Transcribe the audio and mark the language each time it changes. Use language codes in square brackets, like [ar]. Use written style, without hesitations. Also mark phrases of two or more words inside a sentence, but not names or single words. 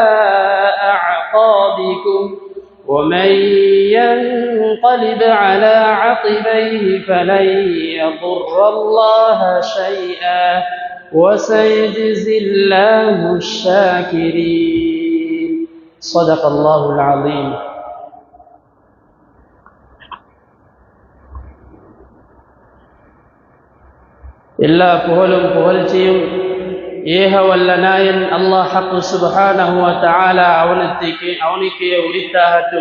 [ar] أعقابكم ومن ينقلب على عقبيه فلن يضر الله شيئا وسيجزي الله الشاكرين. صدق الله العظيم. [ta] எல்லா புகழும் புகழ்ச்சியும் ஏக வல்ல நாயன் அல்லாஹ் ஹக்கு [ar] سبحانه وتعالى [ta] அவனுக்கே உரித்தாகட்டும்.